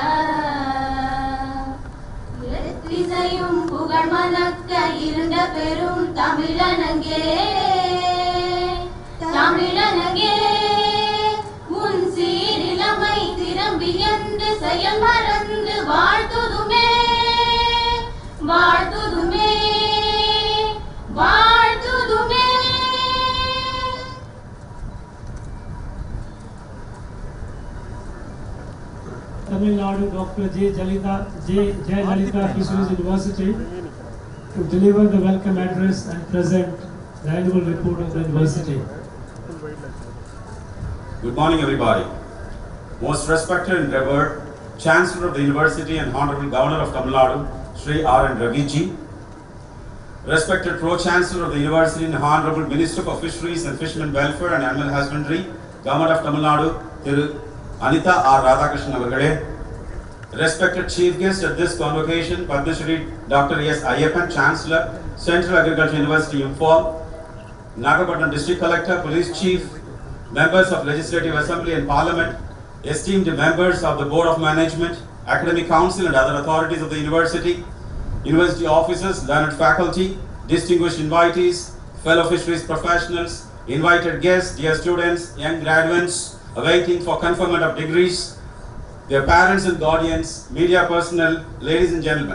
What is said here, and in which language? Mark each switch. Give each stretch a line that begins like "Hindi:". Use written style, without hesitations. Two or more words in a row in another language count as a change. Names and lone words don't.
Tamil: திசையும் புகழ் மணக்க இருந்த பெரும் தமிழனங்கே தமிழனங்கே உன் சீரிலமை திறம்பியந்து செயல் மறந்து வாழ்த்துதுமே வாழ்த்துதுமே வாழ்த்துதுமே.
English: Tamil Nadu Dr. J. Jayalalitha Fisheries University to deliver the welcome address and present the annual report of the university. Good morning, everybody. Most respected and revered Chancellor of the University and Honorable Governor of Tamil Nadu, Sri R. N. Raviji, respected Pro-Chancellor of the University and Honorable Minister for Fisheries and Fishermen Welfare and Animal Husbandry, Government of Tamil Nadu, Thiru Anita R. Radhakrishnan Avargale, respected Chief Guest at this convocation, Padma Shri Dr. S. Ayyappan, Chancellor, Central Agriculture University, Imphal, Nagapattinam District Collector, Police Chief, members of Legislative Assembly and Parliament, esteemed members of the Board of Management, Academic Council and other authorities of the University, University officers, learned faculty, distinguished invitees, fellow fisheries professionals, invited guests, dear students, young graduates, awaiting for conferment of degrees, their parents and guardians, media personnel, ladies and gentlemen.